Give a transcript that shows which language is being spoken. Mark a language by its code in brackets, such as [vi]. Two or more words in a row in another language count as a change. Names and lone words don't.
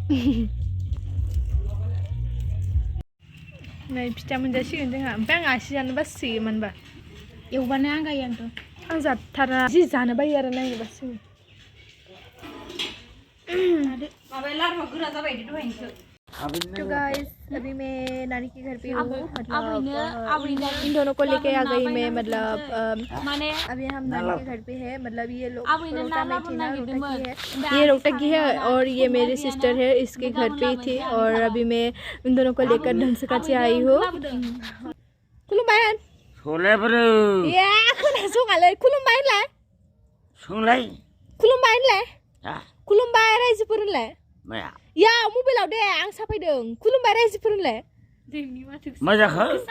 [brx] नै फिथा मोनजासिगोन जोंहा ओमफ्राय आं आसि जानो बासियो मानोबा एवबानो आंगायो आंथ' आं जाथारा जि जानो बायो आरो नायनो बासियो माबाया लारुआ गोरा जाबाय दहायनिसो। [hi] तो गाइस अभी मैं नानी के घर पे हूँ मतलब इन दोनों को लेके आ गई मैं मतलब अभी हम नानी के घर पे है मतलब ये लोग रोहतक में थी ना रोहतक की है ये रोहतक की है और ये मेरी सिस्टर है इसके घर पे ही थी और अभी मैं इन दोनों को लेकर धनसकाची आई हूँ खुलुमबाय [brx] सोलायब्रो या खोनासङालै खुलुमबाय सोंलाय खुलुमबाय खुलुमबाय रायजोफोर होनलाय माया या मबाइलाव दे आं साफायदों खुलुमबाय रायजोफोर होनलाय मा जाखो